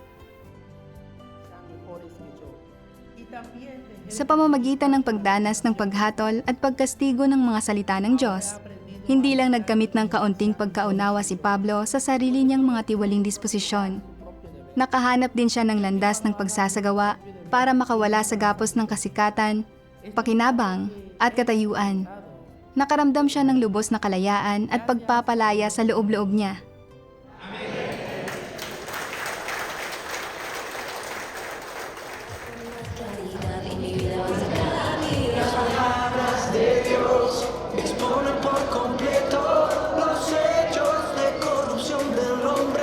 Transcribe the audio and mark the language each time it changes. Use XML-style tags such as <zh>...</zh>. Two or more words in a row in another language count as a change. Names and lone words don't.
<tl>Sa pamamagitan ng pagdanas ng paghatol at pagkastigo ng mga salita ng Diyos, hindi lang nagkamit ng kaunting pagkaunawa si Pablo sa sarili niyang mga tiwaling disposisyon. Nakahanap din siya ng landas ng pagsasagawa para makawala sa gapos ng kasikatan, pakinabang, at katayuan. Nakaramdam siya ng lubos na kalayaan at pagpapalaya sa loob-loob niya.</tl> <es>Expone por completo los hechos de corrupción del hombre.</es>